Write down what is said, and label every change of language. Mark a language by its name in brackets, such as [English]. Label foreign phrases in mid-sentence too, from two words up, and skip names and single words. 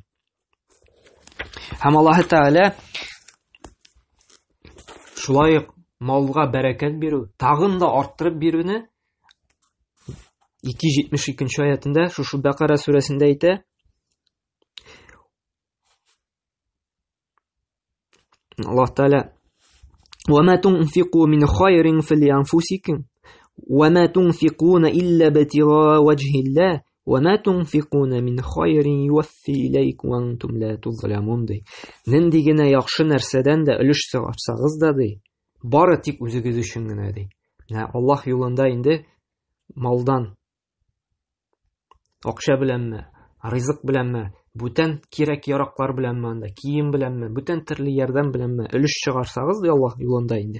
[Tatar] Һәм Аллаһ Тәгалә шулай малга бәрәкәт бирү, тагын да арттырып бирүне 272 аятында шушы Бакара сүрәсендә әйтә. Аллаһ Тәгалә [Arabic] وَمَا تُنْفِقُوا مِنْ خَيْرٍ فَلِأَنْفُسِكُمْ وَمَا تُنْفِقُونَ إِلَّا ابْتِغَاءَ وَجْهِ اللَّهِ وَمَا تُنْفِقُونَ مِنْ خَيْرٍ يُوَفِّ إِلَيْكُمْ وَأَنْتُمْ لَا تُظْلَمُونَ дей. [Tatar] Нинди генә яхшы нәрсәдән дә өлеш чыгарсагыз да дей, бары тик үзегез өчен генә дей. Менә Аллаһ юлында инде малдан, акча беләнме, ризык беләнме, бүтән кирәк-яраклар беләнме, анда кием беләнме, бүтән төрле ярдәм беләнме өлеш чыгарсагыз дей Аллаһ юлында инде.